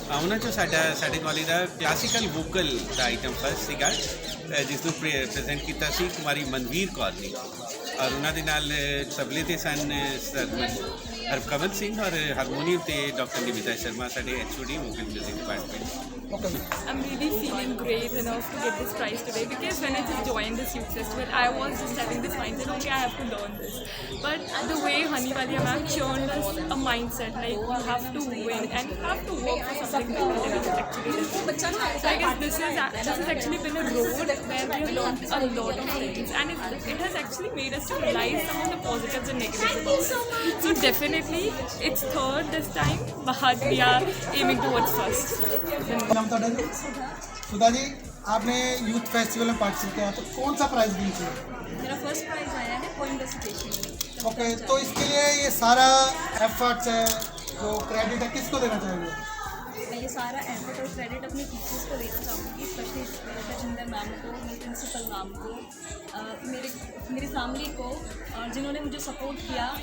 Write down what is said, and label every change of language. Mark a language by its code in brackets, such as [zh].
[pa] ਉਹਨਾਂ 'ਚੋਂ ਸਾਡੇ ਕਾਲਜ ਦਾ ਕਲਾਸੀਕਲ ਵੋਕਲ ਦਾ ਆਈਟਮ ਫਸਟ ਸੀਗਾ, ਜਿਸ ਨੂੰ ਪ੍ਰੈਜ਼ੈਂਟ ਕੀਤਾ ਸੀ ਕੁਮਾਰੀ ਮਨਵੀਰ ਕੌਰ ਨੇ। ਔਰ ਉਹਨਾਂ ਦੇ ਨਾਲ ਤਬਲੇ 'ਤੇ ਸਨ ਹਰਕਵਲ ਸਿੰਘ ਔਰ ਹਾਰਮੋਨੀਅਮ 'ਤੇ ਡਾਕਟਰ ਨਿਮਿਤਾ ਸ਼ਰਮਾ, ਸਾਡੇ HOD vocal music department. [en] I'm really feeling great enough to get this prize today, because when I just joined this youth festival, I was just having this mindset, okay, I have to learn this. But the way Haniwalia ma'am churned us a mindset, like you have to win and you have to work for something bigger than it actually is. So I guess this has actually been a road where we have learned a lot of things, and it has actually made us to realize some of the positives and negatives about it. So definitely Unfortunately, it's third this time, but we are aiming towards first. [hi] नाम [pa] ਤੁਹਾਡਾ [hi] ਜੀ सुधा जी, आपने youth festival में participate किया तो कौन सा prize जीते? मेरा फर्स्ट प्राइज़ आया है पोइम रेसिटेशन में। ओके, तो इसके लिए ये सारा एफर्ट्स है जो क्रेडिट है किसको देना चाहेंगे? मैं ये सारा एफर्ट और क्रेडिट अपने टीचर्स को देना चाहूँगी, स्पेशली रजिंदर मैम को, मेरे प्रिंसिपल मैम को, मेरी फैमिली को, और जिन्होंने मुझे सपोर्ट किया।